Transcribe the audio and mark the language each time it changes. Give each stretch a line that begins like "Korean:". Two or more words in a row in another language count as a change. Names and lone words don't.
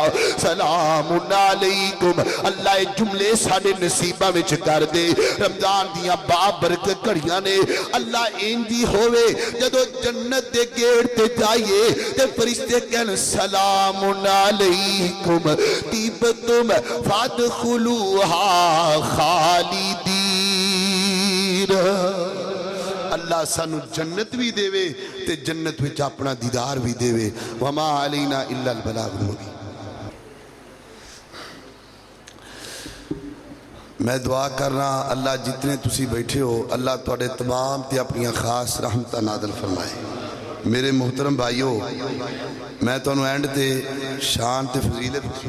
Arabic: سلام عليكم
Punjabi: ਅੱਲ੍ਹਾ ਜੁਮਲੇ ਸਾਡੇ ਨਸੀਬਾਂ ਵਿੱਚ ਕਰ ਦੇ ਰਮਜ਼ਾਨ ਦੀਆਂ ਬਾਬਰਕਤ ਘੜੀਆਂ ਨੇ ਅੱਲ੍ਹਾ ਇੰਜ ਹੋਵੇ ਜਦੋਂ ਜੰਨਤ ਦੇ ਗੇਟ ਤੇ ਜਾਈਏ ਤੇ ਫ਼ਰਿਸ਼ਤੇ ਕਹਿਣ
Arabic: سلام عليكم طبتم فادخلوها خالدين
Punjabi: ਅੱਲ੍ਹਾ ਸਾਨੂੰ ਜੰਨਤ ਭੀ ਦੇਵੇ ਤੇ ਜੰਨਤ ਵਿੱਚ ਅਪਣਾ ਦੀਦਾਰ ਭੀ ਦੇਵੇ।
Arabic: وما علينا إلا البلاغ المبين.
Punjabi: ਮੈਂ ਦੁਆ ਕਰਨਾ ਅੱਲ੍ਹਾ ਜਿਤਨੇ ਤੁਸੀਂ ਬੈਠੇ ਹੋ ਅੱਲ੍ਹਾ ਤੁਹਾਡੇ ਤਮਾਮ ਤੇ ਅਪਣੀ ਖ਼ਾਸ ਰਹਿਮਤਾਂ ਨਾਜ਼ਿਲ ਫ਼ਰਮਾਏ। ਮੇਰੇ ਮੋਹਤਰਮ ਭਾਈਓ, ਮੈਂ ਤੁਹਾਨੂੰ ਐਂਡ ਤੇ ਸ਼ਾਨ ਤੇ ਫ਼ਜ਼ੀਲਤ